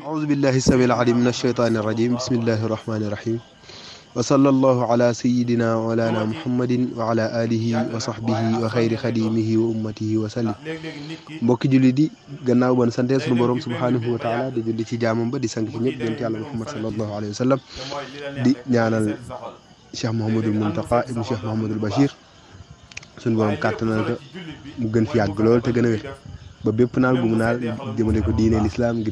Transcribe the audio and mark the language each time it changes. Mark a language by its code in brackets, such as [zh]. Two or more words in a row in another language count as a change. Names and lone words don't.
[ar] بالله السميع العليم من الشيطان الرجيم بسم الله الرحمن الرحيم وصلى الله على سيدنا ولانا محمد وعلى آله وصحبه وخير خديمه وأمته وسلم [wo] mbokki julli di gannaaw ban sante sunu borom [ar] سبحانه وتعالى [wo] di julli ci jaamam ba di sang ci ñëpp yonent Yàlla Muhammad [ar] صلى الله عليه وسلم [wo] di ñaanal Cheikh Mouhamadul Mountakha ibn Cheikh Mouhamadul Bachir sunu borom kàttanal ko mu gën fi yàgg lool te gën a wér ba bépp naal bu mu naal jëmale ko diine l'islam ngir